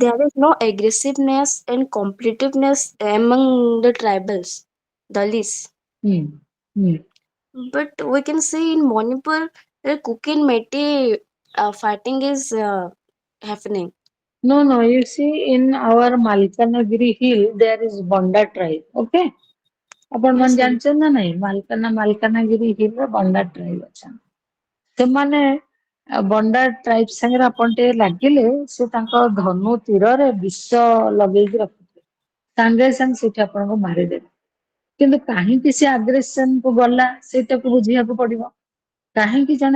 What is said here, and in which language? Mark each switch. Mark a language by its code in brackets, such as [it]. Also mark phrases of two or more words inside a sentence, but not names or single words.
[en] there is no aggressiveness and competitiveness among the tribals, Dalits. Hmm. Hmm. But we can see in Manipur, cooking meti fighting is happening. No, no. You see, in our Malkanagiri hill, there is Bonda tribe. [or] Okay. ଆପଣ ମାନେ [en] Yes, ma'am. [or] ଜାଣିଛନ୍ତି ନା ନାଇଁ ମାଲକାନଗିରି ହିଲ୍ ରେ ବଣ୍ଡା ଟ୍ରାଇବ ଅଛନ୍ତି ସେମାନେ ବଣ୍ଡା ଟ୍ରାଇବ ସାଙ୍ଗରେ ଆପଣ ଟିକେ ଲାଗିଲେ ସେ ତାଙ୍କ ଧନୁ ତୀରରେ ବିଷ ଲଗେଇକି ରଖିଥିବେ ସାଙ୍ଗେ ସାଙ୍ଗେ ସେଇଠି ଆପଣଙ୍କୁ ମାରିଦେବେ କିନ୍ତୁ କାହିଁକି ସେ ଆଗ୍ରେସନ କୁ ଗଲା ସେଇଟାକୁ ବୁଝିବାକୁ ପଡିବ କାହିଁକି ଜଣେ